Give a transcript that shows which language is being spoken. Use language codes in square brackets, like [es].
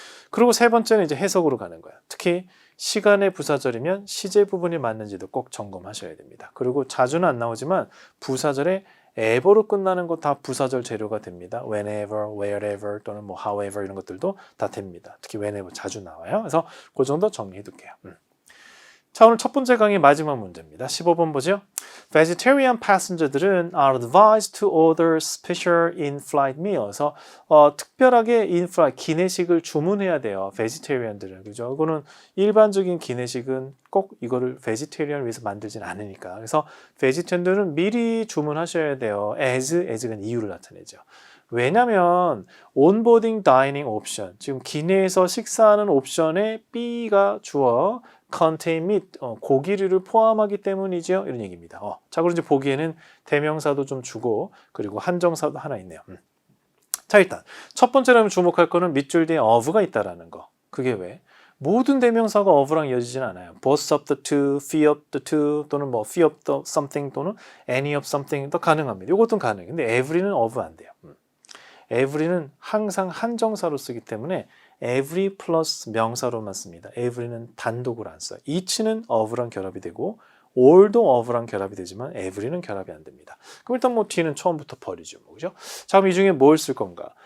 [ko] 그리고 세 번째는 이제 해석으로 가는 거예요. 특히 시간의 부사절이면 시제 부분이 맞는지도 꼭 점검하셔야 됩니다. 그리고 자주는 안 나오지만 부사절에 ever로 끝나는 거 다 부사절 재료가 됩니다. whenever, wherever 또는 뭐 however 이런 것들도 다 됩니다. 특히 whenever 자주 나와요. 그래서 그 정도 정리해 둘게요. 자, 오늘 첫 번째 강의 마지막 문제입니다. 15번 보죠. [en] Vegetarian passenger [ko] 들은 [en] are advised to order special in-flight meal. [ko] 그래서 특별하게 in-flight 기내식을 주문해야 돼요. vegetarian들은. 그죠? 이거는 일반적인 기내식은 꼭 이거를 vegetarian 위해서 만들진 않으니까. 그래서 vegetarian들은 미리 주문하셔야 돼요. as가 이유를 나타내죠. 왜냐면 온보딩 다이닝 옵션, 지금 기내에서 식사하는 옵션에 B가 주어 contain meat, 고기류를 포함하기 때문이죠. 이런 얘기입니다. 자, 그럼 이제 보기에는 대명사도 좀 주고 그리고 한정사도 하나 있네요. 자, 일단 첫 번째로 주목할 거는 밑줄 뒤에 of가 있다라는 거. 그게 왜? 모든 대명사가 of랑 이어지진 않아요. [en] both of the two, few of the two 또는 뭐 few of the something 또는 any of something 도 [ko] 가능합니다. 이것도 가능해요. 근데 every는 of 안 돼요. every는 항상 한정사로 쓰기 때문에 every 플러스 명사로만 씁니다. every는 단독으로 안 써요. each는 of랑 결합이 되고 all도 of랑 결합이 되지만 every는 결합이 안 됩니다. 그럼 일단 뭐 뒤는 처음부터 버리죠. 그죠? 자, 그럼 이 중에 뭘 쓸 건가?